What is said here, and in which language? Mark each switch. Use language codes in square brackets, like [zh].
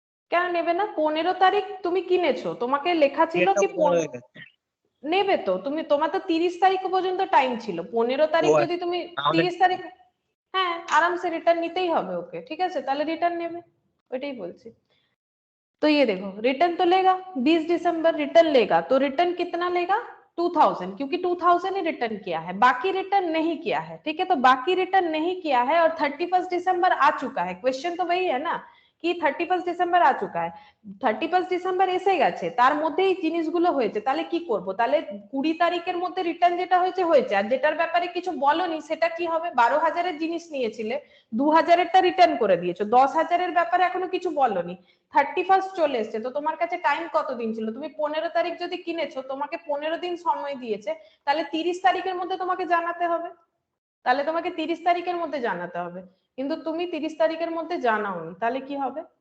[bn] কেন নেবে না? 15 তারিখ তুমি কিনেছো, তোমাকে লেখা ছিল ডেট কি অফ বড় হয়ে গেছে। নেবে তো তুমি, তোমার তো 30 তারিখ পর্যন্ত টাইম ছিল, 15 তারিখ ও যদি তুমি তাহলে 30 তারিখ, হ্যাঁ [hi] आराम से [bn] रिटर्न নিতেই হবে ওকে, ঠিক আছে, তাহলে রিটার্ন নেবে, ওইটাই বলছি। [hi] तो ये देखो रिटर्न तो लेगा 20 दिसंबर रिटर्न लेगा, तो रिटर्न कितना लेगा? 2000, क्योंकि 2000 ही रिटर्न किया है, बाकी रिटर्न नहीं किया है, ठीक है, तो बाकी रिटर्न नहीं किया है और 31 दिसंबर आ चुका है, क्वेश्चन तो वही है ना कि [bn] 31 ডিসেম্বর आ चुका है, 31 ডিসেম্বর এসে গেছে, তার মধ্যেই জিনিসগুলো হয়েছে, তাহলে কি করব? তাহলে 20 তারিখের মধ্যে রিটার্ন যেটা হয়েছে হয়েছে, আর যেটার ব্যাপারে কিছু বলনি সেটা কি হবে? 12,000 এর জিনিস নিয়েছিলে, 2,000 এরটা রিটার্ন করে দিয়েছো, 10,000 এর ব্যাপারে এখনো কিছু বলনি, 31 চলে এসেছে, তো তোমার কাছে টাইম কতদিন ছিল? তুমি 15 তারিখ যদি কিনেছো, তোমাকে 15 দিন সময় দিয়েছে, তাহলে 30 তারিখের মধ্যে তোমাকে জানাতে হবে, তাহলে তোমাকে 30 তারিখের মধ্যে জানাতে হবে, কিন্তু তুমি 30 তারিখের মধ্যে জানাওনি, তাহলে কি হবে?